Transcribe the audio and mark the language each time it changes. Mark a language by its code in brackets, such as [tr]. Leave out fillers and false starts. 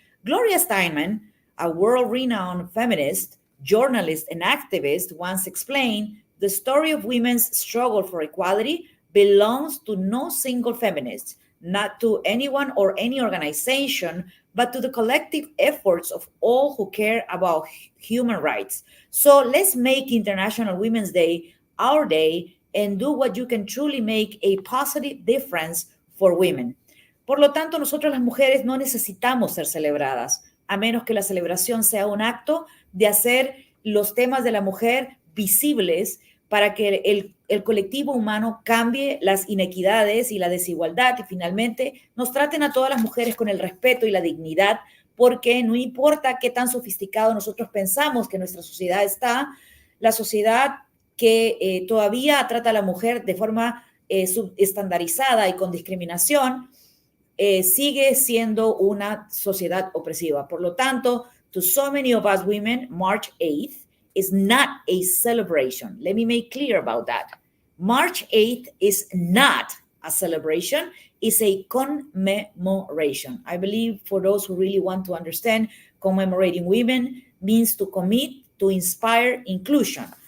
[en] Gloria Steinem, a world-renowned feminist, journalist, and activist, once explained, the story of women's struggle for equality belongs to no single feminist, not to anyone or any organization, but to the collective efforts of all who care about human rights. So let's make International Women's Day our day and do what you can truly make a positive difference for women. [es] Por lo tanto, nosotros las mujeres no necesitamos ser celebradas, a menos que la celebración sea un acto de hacer los temas de la mujer visibles para que el colectivo humano cambie las inequidades y la desigualdad y finalmente nos traten a todas las mujeres con el respeto y la dignidad, porque no importa qué tan sofisticado nosotros pensamos que nuestra sociedad está, la sociedad que todavía trata a la mujer de forma subestandarizada y con discriminación, sigue siendo una sociedad opresiva. Por lo tanto, [en] to so many of us women, March 8th is not a celebration. Let me make clear about that. March 8th is not a celebration, it's a commemoration. I believe for those who really want to understand, commemorating women means to commit to inspire inclusion.